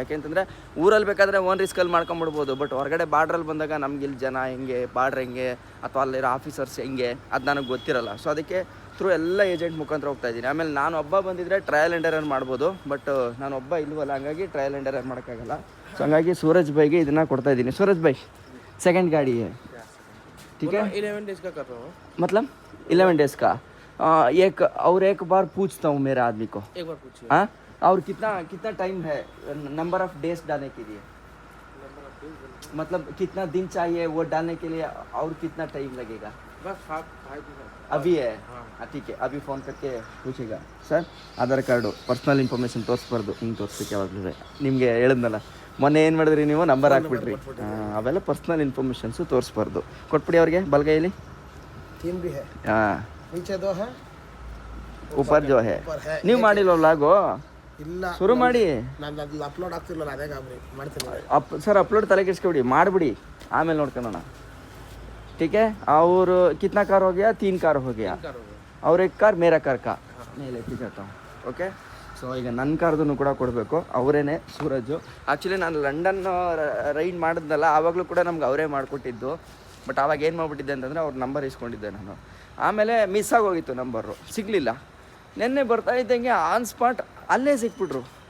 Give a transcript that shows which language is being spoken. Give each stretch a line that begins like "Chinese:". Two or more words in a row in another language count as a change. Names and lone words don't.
Kannada: ಯಾಕೆಂತಂದರೆ ಊರಲ್ಲಿ ಬೇಕಾದರೆ
English: own riskalli
Kannada: ಮಾಡ್ಕೊಂಬಿಡ್ಬೋದು, ಬಟ್ ಹೊರಗಡೆ ಬಾರ್ಡ್ರಲ್ಲಿ ಬಂದಾಗ ನಮ್ಗೆ ಇಲ್ಲಿ ಜನ ಹೆಂಗೆ, ಬಾರ್ಡ್ರ್ ಹೆಂಗೆ, ಅಥವಾ ಅಲ್ಲಿರೋ ಆಫೀಸರ್ಸ್ ಹೆಂಗೆ, ಅದು ನನಗೆ ಗೊತ್ತಿರಲ್ಲ. ಸೊ ಅದಕ್ಕೆ ಥ್ರೂ ಎಲ್ಲ ಏಜೆಂಟ್ ಮುಖಾಂತರ ಹೋಗ್ತಾ ಇದ್ದೀನಿ. ಆಮೇಲೆ ನಾನು ಒಬ್ಬ ಬಂದಿದ್ದರೆ
English: trial and error
Kannada: ಮಾಡ್ಬೋದು, ಬಟ್ ನಾನು ಒಬ್ಬ ಇಲ್ವಲ್ಲ, ಹಂಗಾಗಿ
English: trial and error
Kannada: ಮಾಡೋಕ್ಕಾಗಲ್ಲ. ಸೊ ಹಂಗಾಗಿ ಸೂರಜ್ ಬೈಗೆ ಇದನ್ನು ಕೊಡ್ತಾ ಇದ್ದೀನಿ.
Hindi: ಸೂರಜ್ ಬೈ सेकंड गाड़ी है, ठीक है? 11 डेज का कर रहा हूँ. मतलब 11 डेज का. एक बार पूछता हूँ मेरे आदमी को, एक बार पूछिए. हाँ, और कितना टाइम है
English: number of days
Hindi: डालने के लिए? मतलब कितना दिन चाहिए वो डालने के लिए, और कितना टाइम लगेगा? बस 5 दिन अभी है. हाँ. ठीक है, अभी फ़ोन करके पूछेगा.
Kannada: ಸರ್ ಆಧಾರ್ ಕಾರ್ಡು
English: personal information
Kannada: ತೋರಿಸ್ಬಾರ್ದು. ಹಿಂಗೆ ತೋರಿಸ್ಬೇಕು ಯಾವಾಗಲೂ. ನಿಮಗೆ ಹೇಳಿದ್ನಲ್ಲ ಮೊನ್ನೆ ಏನು ಮಾಡಿದ್ರಿ ನೀವು, ನಂಬರ್ ಹಾಕ್ಬಿಟ್ರಿ. ಅವೆಲ್ಲ
English: personal informationsu
Kannada: ತೋರಿಸ್ಬಾರ್ದು. ಕೊಟ್ಬಿಡಿ ಅವ್ರಿಗೆ ಬಲಗೈಯಲ್ಲಿ. ಹಾಂ,
Hindi: ऊपर जो है.
Kannada: ನೀವು ಮಾಡಿಲ್ವ ಲಾಗು? ಇಲ್ಲ, ಶುರು ಮಾಡಿ. ನಾನು ಅದು ಅಪ್ಲೋಡ್ ಆಗ್ತಿಲ್ಲ, ಅದೇ ಗಾಬರಿ ಮಾಡ್ತೀನಿ. ಸರ್ ಅಪ್ಲೋಡ್ ತಲೆ ಕೆಡಿಸ್ಕೊಬಿಡಿ, ಮಾಡಿಬಿಡಿ, ಆಮೇಲೆ ನೋಡ್ಕೊಳ್ಳೋಣ.
Hindi: ठीक है. और कितना कार हो गया? 3 कार हो गया, और 1 कार मेरा कार का मैं लेके जाता हूँ.
Kannada: ಓಕೆ. ಸೊ ಈಗ ನನ್ನ ಕಾರ್ದನ್ನು ಕೂಡ ಕೊಡಬೇಕು. ಅವರೇನೆ ಸೂರಜು. ಆ್ಯಕ್ಚುಲಿ ನಾನು ಲಂಡನ್ ರೈಡ್ ಮಾಡಿದ್ನಲ್ಲ, ಆವಾಗಲೂ ಕೂಡ ನಮ್ಗೆ ಅವರೇ ಮಾಡಿಕೊಟ್ಟಿದ್ದು. ಬಟ್ ಆವಾಗ ಏನು ಮಾಡಿಬಿಟ್ಟಿದ್ದೆ ಅಂತಂದರೆ ಅವ್ರ ನಂಬರ್ ಇಸ್ಕೊಂಡಿದ್ದೆ ನಾನು. ಆಮೇಲೆ ಮಿಸ್ ಆಗೋಗಿತ್ತು, ನಂಬರು ಸಿಗಲಿಲ್ಲ. ನಿನ್ನೆ ಬರ್ತಾ ಇದ್ದಂಗೆ
English: on spot
Kannada: ಅಲ್ಲೇ ಸಿಕ್ಬಿಟ್ರು.